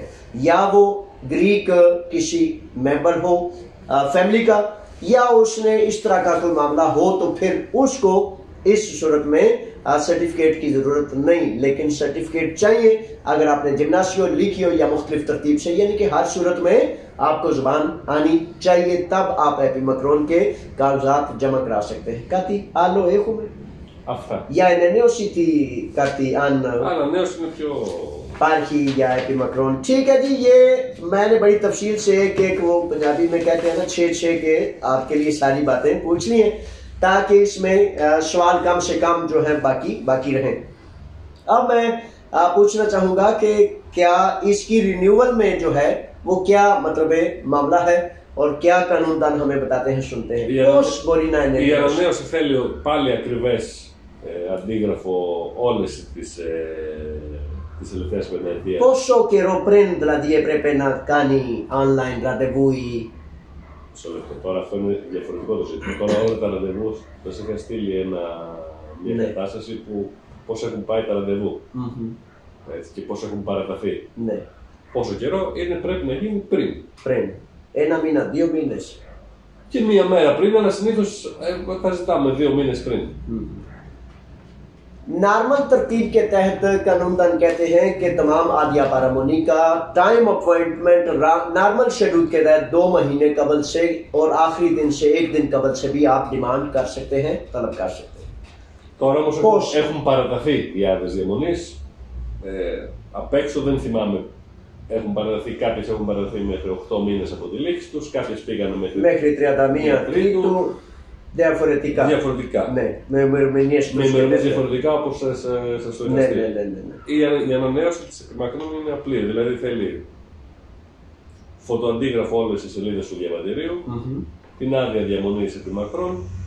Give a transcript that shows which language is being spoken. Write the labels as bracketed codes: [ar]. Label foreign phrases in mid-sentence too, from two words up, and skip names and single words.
[ur] یا وہ گریک کسی ممبر ہو فیملی کا، یا اس نے اس طرح کا کوئی معاملہ ہو، تو پھر اس کو اس صورت میں سرٹیفکیٹ کی ضرورت نہیں، لیکن سرٹیفکیٹ چاہیے اگر آپ نے [el] γυμνάσιο λύκειο [ur] یا مختلف ترتیب سے، یعنی کہ ہر صورت میں آپ کو زبان آنی چاہیے، تب آپ एपीमैक्रॉन کے کاغذات جمع کرا سکتے ہیں. [el] Κάτι άλλο έχουμε? Αυτά. Για ανανέωση τι κάτι αν... Ανανέωση είναι πιο... Υπάρχει για एपीमैक्रॉन. [ur] ٹھیک ہے جی، یہ میں نے بڑی تفصیل سے ایک وہ پنجابی میں کہتے ہیں نا 6 کے آپ کے لیے ساری باتیں پوچھ لی ہیں، تاکہ اس میں سوال کم سے کم جو ہے باقی رہیں. اب میں پوچھنا چاہوں گا کہ کیا اس کی رینیوئل میں جو ہے وہ کیا مطلب معاملہ ہے اور کیا قانون دان ہمیں بتاتے ہیں، سنتے ہیں. [el] Η ανανέωση θέλει πάλι ακριβές αντίγραφο όλες τις τελευταίες πενταετίες. Πόσο καιρό πριν δηλαδή έπρεπε να κάνει online ραντεβού ή... Τώρα αυτό είναι διαφορετικό το ζήτημα. Τώρα όλα τα ραντεβού θα σε είχα στείλει μια κατάσταση που πώς έχουν πάει τα ραντεβού έτσι, και πώς έχουν παραταθεί. Ναι. Πόσο καιρό πρέπει να γίνει πριν. Πριν. 1 μήνα, 2 μήνες. Και μία μέρα πριν, αλλά συνήθως θα ζητάμε 2 μήνες πριν. [ur] نارمل ترتیب کے تحت قانون دان کہتے ہیں کہ تمام [el] άδεια παραμονής [ur] کا [en] time appointment normal schedule [ur] کے تحت 2 مہینے قبل سے اور آخری دن سے 1 دن قبل سے بھی آپ ڈیمانڈ کر سکتے ہیں، طلب کر سکتے ہیں. [el] Τώρα όμως έχουν παραταθεί οι άδειες διαμονής Απ' έξω δεν θυμάμαι. Κάποιες έχουν παραδοθεί μέχρι 8 μήνες από τη λήξη τους, κάποιες πήγαν μέχρι 31 Τρίτου. Διαφορετικά. Ναι, με ημερομηνίες διαφορετικά όπως σας το είχα στείλει. Η ανανέωση της Μακρόν είναι απλή, δηλαδή θέλει φωτοαντίγραφο όλες τις σελίδες του διαβατηρίου, την άδεια διαμονής επί Μακρόν,